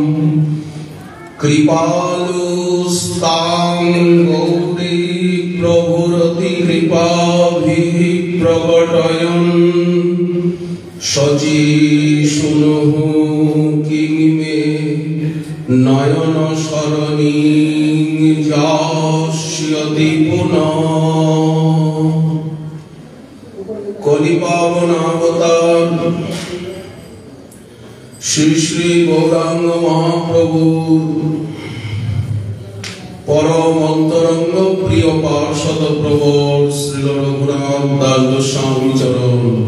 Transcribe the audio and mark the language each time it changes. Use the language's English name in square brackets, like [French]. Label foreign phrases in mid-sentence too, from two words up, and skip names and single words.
[Sanskrit] কৃপালুস্তাং গৌরী প্রভুরতি কৃপাভিঃ প্রকটয়न् সচিশুনুঃ কিং মে নয়ন সরণিং যাস্যতি পুনঃ। [Bangla] কলিপাবনাবতার শ্রী শ্রী গৌরাঙ্গ মহাপ্রভু পরম অন্তরঙ্গ প্রিয় পার্ষদ প্রবর শ্রী রঘুনাথ দাস গোস্বামী চরণ